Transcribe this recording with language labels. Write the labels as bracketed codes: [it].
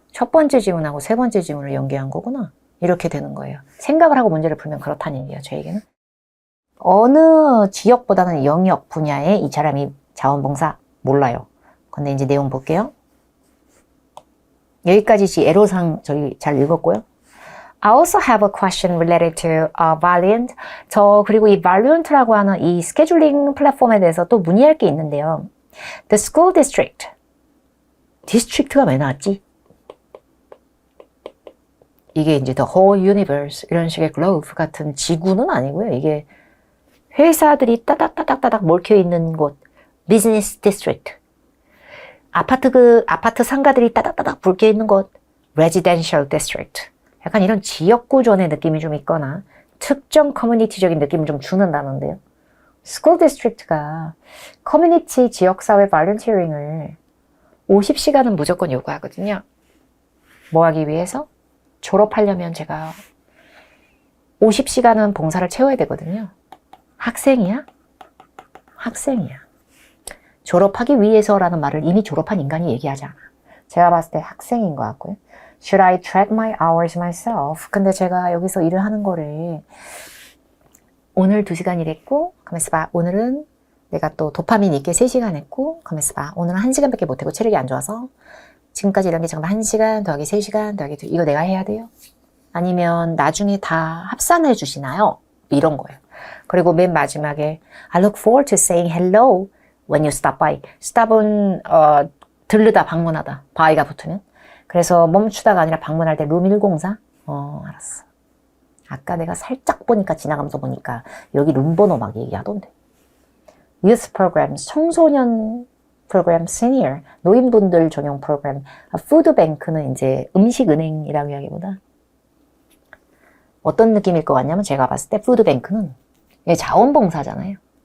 [ko] 첫 번째 지문하고 세 번째 지문을 연계한 거구나. 이렇게 되는 거예요. 생각을 하고 문제를 풀면 그렇다는 얘기예요. 제 얘기는. 어느 지역보다는 영역 분야에 이 사람이 자원봉사 몰라요. 근데 이제 내용 볼게요. 여기까지 애로사항 저희 잘 읽었고요. [en] I also have a question related to Valiant. [ko] 그리고 이 Valiant라고 하는 이 스케줄링 플랫폼에 대해서 또 문의할 게 있는데요. [en] The school district. [ko] 디스트릭트가 왜 나왔지? 이게 이제 [en] the whole universe [ko] 이런 식의 globe 같은 지구는 아니고요. 이게 회사들이 따닥따닥따닥 몰켜 있는 곳. [en] Business district. [ko] 아파트 상가들이 따닥따닥 불켜 있는 곳. [en] Residential district. [ko] 약간 이런 지역 구조의 느낌이 좀 있거나 특정 커뮤니티적인 느낌을 좀 주는 단어인데요. 스쿨 디스트릭트가 커뮤니티 지역사회 발런티어링을 50시간은 무조건 요구하거든요. 뭐 하기 위해서? 졸업하려면 제가 50시간은 봉사를 채워야 되거든요. 학생이야? 학생이야. 졸업하기 위해서라는 말을 이미 졸업한 인간이 얘기하지 않아. 제가 봤을 때 학생인 것 같고요. [en] Should I track my hours myself? [ko] 근데 제가 여기서 일을 하는 거를 오늘 2시간 일했고, 가만있어 봐. 오늘은 내가 또 도파민 있게 3시간 했고, 가만있어 봐. 오늘은 1시간밖에 못하고 체력이 안 좋아서 지금까지 이런 게 정말 1시간 더하기 3시간 더하기 2, 이거 내가 해야 돼요? 아니면 나중에 다 합산해 주시나요? 이런 거예요. 그리고 맨 마지막에 [en] I look forward to saying hello when you stop by. [ko] stop은 들르다, 방문하다. by가 붙으면. 그래서 멈추다가 아니라 방문할 때 룸 104? 알았어. 아까 내가 살짝 보니까 지나가면서 보니까 여기 룸 번호 막 얘기하던데. Youth programs, 청소년 프로그램, senior, 노인분들 전용 프로그램, 푸드뱅크는 이제 음식은행이라고 이야기보다 어떤 느낌일 것 같냐면 제가 봤을 때 푸드뱅크는 자원봉사잖아요.